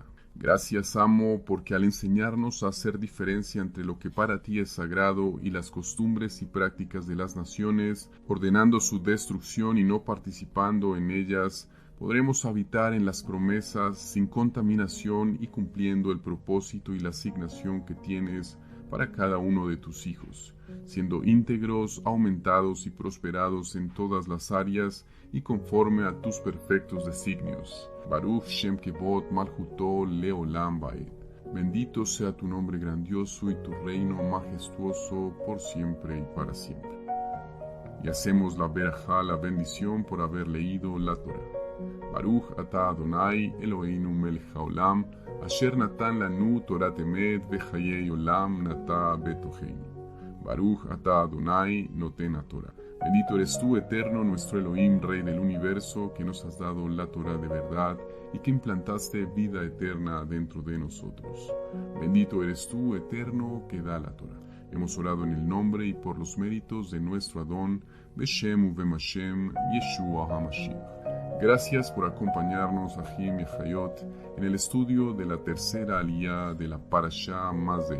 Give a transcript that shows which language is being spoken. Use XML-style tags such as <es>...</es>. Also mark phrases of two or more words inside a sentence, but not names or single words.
<es>Gracias, amo, porque al enseñarnos a hacer diferencia entre lo que para ti es sagrado y las costumbres y prácticas de las naciones, ordenando su destrucción y no participando en ellas, podremos habitar en las promesas sin contaminación y cumpliendo el propósito y la asignación que tienes para cada uno de tus hijos, siendo íntegros, aumentados y prosperados en todas las áreas y conforme a tus perfectos designios.</es> <he>ברוך שם כבוד מלכותו לעולם ועד.</he> <es>Bendito sea tu nombre grandioso y tu reino majestuoso por siempre y para siempre. Y hacemos la berajá, la bendición, por haber leído la Torah.</es> <he>ברוך אתה אדוני אלוהינו מלך העולם אשר נתן לנו תורת אמת וחיי עולם נטע בתוכנו. ברוך אתה אדוני נותן התורה.</he> <es>Bendito eres tú, Eterno, nuestro Elohim, Rey del universo, que nos has dado la Torah de verdad y que implantaste vida eterna dentro de nosotros. Bendito eres tú, Eterno, que da la Torah. Hemos orado en el nombre y por los méritos de nuestro Adón,</es> <he>בשם ובמשם ישוע המשיח.</he> <es>Gracias por acompañarnos, Ahim y Hayot, en el estudio de la tercera aliyá de la Parashá Mazei.</es>